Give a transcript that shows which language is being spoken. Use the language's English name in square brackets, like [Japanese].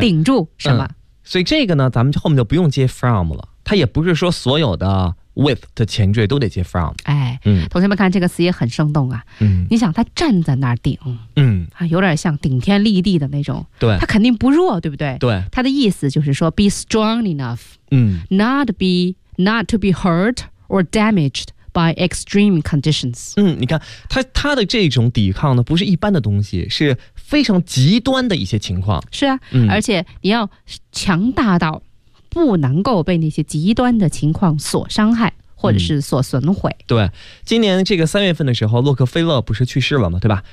[Chinese] 顶住什么、所以这个呢咱们后面就不用接 from 了。它也不是说所有的 with 的前缀都得接 from。哎，同学们看这个词也很生动啊。你想他站在那儿顶。有点像顶天立地的那种。对。他肯定不弱，对不对？对。他的意思就是说 [English] be strong enough。 Not to be hurt or damaged by extreme conditions。 [Chinese] 你看他的这种抵抗呢，不是一般的东西，是非常极端的一些情况。是啊，而且你要强大到不能够被那些极端的情况所伤害或者是所损毁。对，今年这个三月份的时候，洛克菲勒不是去世了吗？对吧？